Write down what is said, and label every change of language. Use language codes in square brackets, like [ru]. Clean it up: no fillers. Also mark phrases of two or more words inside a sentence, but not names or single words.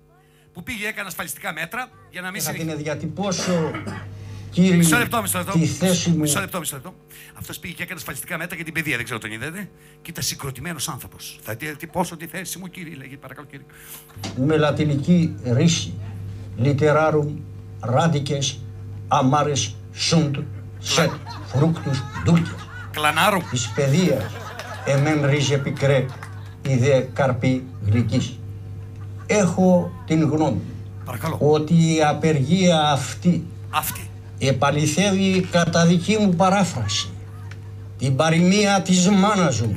[el] Που πήγε, έκανε ασφαλιστικά μέτρα για να μην Θα την διατυπώσω, κύριε, μισό λεπτό. τη θέση μου. Μισό λεπτό. Αυτός πήγε και έκανε ασφαλιστικά μέτρα για την παιδεία, δεν ξέρω τον είδατε. Και ήταν συγκροτημένος άνθρωπος. Θα διατυπώσω τη θέση μου, κύριε, λέγει, παρακαλώ, κύριε. Με λατινική ρίση, [la] literarum radices amares sunt sed fructus dulces. [el] Κλανάρου. Της παιδείας εμεν ρίζε πικρέ, η δε καρπή γλυκής. Έχω την γνώμη ότι η απεργία αυτή επαληθεύει κατά δική μου παράφραση την παροιμία της μάνας μου.